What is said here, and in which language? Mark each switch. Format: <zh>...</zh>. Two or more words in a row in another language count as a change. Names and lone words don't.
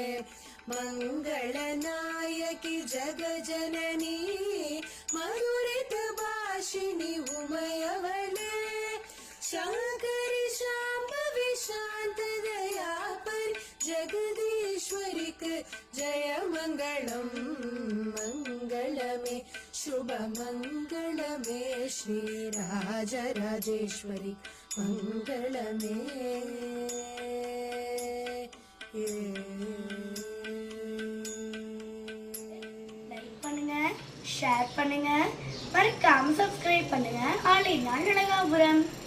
<sa>मंगलनायकी जगजननी मधुरित भाषिणी उमयवले शंकरी शांभवी शांत दया पर जगदीश्वरिक जय मंगलम मंगलमे शुभ मंगलमे श्री राजराजेश्वरी मंगलमे</sa> <ta>லைக் பண்ணுங்க, ஷேர் பண்ணுங்க, மறக்காம சப்ஸ்கிரைப் பண்ணுங்க. ஆலினா நலகாபுரம்.</ta>